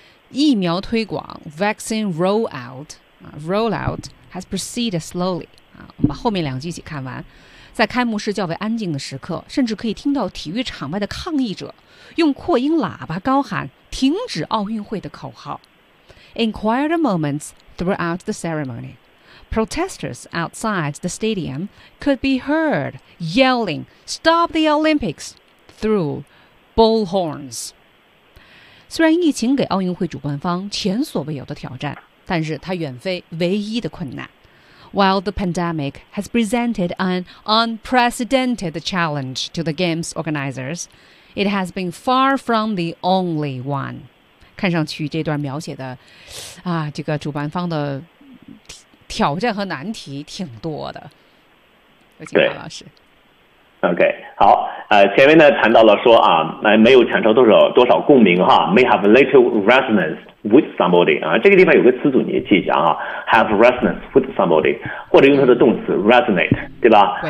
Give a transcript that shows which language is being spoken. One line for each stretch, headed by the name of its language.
Chinese: 疫苗推广
English: vaccine rollout has proceeded slowly。
Chinese: 我们把后面两句一起看完。在开幕式较为安静的时刻，甚至可以听到体育场外的抗议者用扩音喇叭高喊停止奥运会的口号。
English: In quiet moments throughout the ceremony, protesters outside the stadium could be heard yelling Stop the Olympics through bullhorns.
Chinese: 虽然疫情给奥运会主办方前所未有的挑战，但是它远非唯一的困难。
English: While the pandemic has presented an unprecedented challenge to the Games organizers, it has been far from the only one.
Chinese: 看上去这段描写的啊，这个主办方的挑战和难题挺多的。有请马老师。 OK， 好，前面呢谈到了说啊，没有产生多少共鸣哈 ，
English: may have little resonance with somebody
Chinese: 啊，这个地方有个词组你也记一下啊 ，
English: have resonance with somebody，
Chinese: 或者用它的动词 resonate， 对吧？